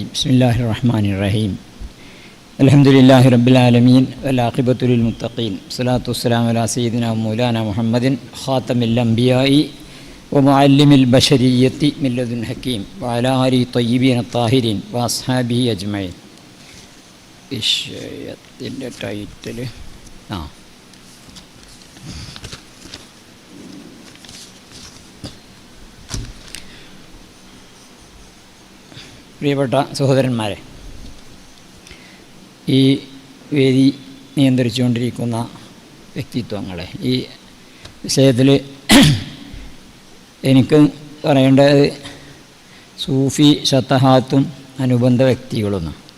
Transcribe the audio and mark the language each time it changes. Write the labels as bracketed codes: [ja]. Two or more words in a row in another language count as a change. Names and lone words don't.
[ar] بسم الله الرحمن الرحيم. الحمد لله رب العالمين والعاقبة للمتقين. الصلاة والسلام على سيدنا ومولانا محمد خاتم الأنبياء ومعلم البشرية من لدن حكيم وعلى آله الطيبين الطاهرين وأصحابه أجمعين. [ml] വിഷയത്തിൻ്റെ ടൈറ്റിൽ പ്രിയപ്പെട്ട സഹോദരന്മാരെ, ഈ വേദി നിയന്ത്രിച്ചുകൊണ്ടിരിക്കുന്ന വ്യക്തിത്വങ്ങളെ, ഈ വിഷയത്തിൽ എനിക്ക് പറയേണ്ടത് സൂഫി ശതഹാത്തും അനുബന്ധ വ്യക്തികളൊന്നും.